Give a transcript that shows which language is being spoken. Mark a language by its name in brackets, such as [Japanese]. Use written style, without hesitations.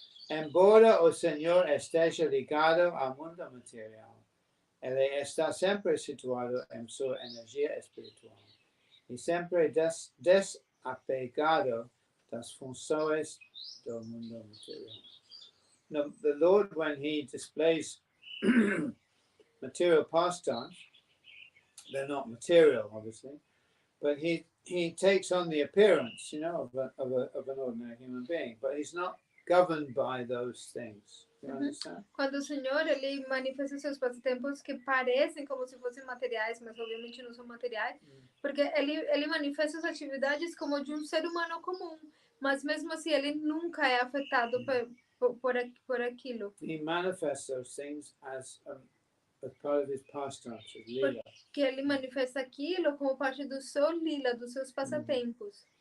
[Portuguese] Embora o Senhor esteja ligado ao mundo material, ele está sempre situado em sua energia espiritual e sempre desapegado das funções do mundo material. [English] Now, the Lord, when he displays material pastimes, they're not material, obviously, but he takes on the appearance, of an ordinary human being, but he's not governed by those things. You understand? [Portuguese] Quando o Senhor ele manifesta seus passatempos que parecem como se fossem materiais, mas obviamente não são materiais, porque ele manifesta as atividades como de um ser humano comum, mas mesmo assim ele nunca é afetado por aquilo. [English] He manifests those things as part of his pastimes, his lila. [Portuguese] Que ele manifesta aquilo como parte do seu lila, dos seus passatempos.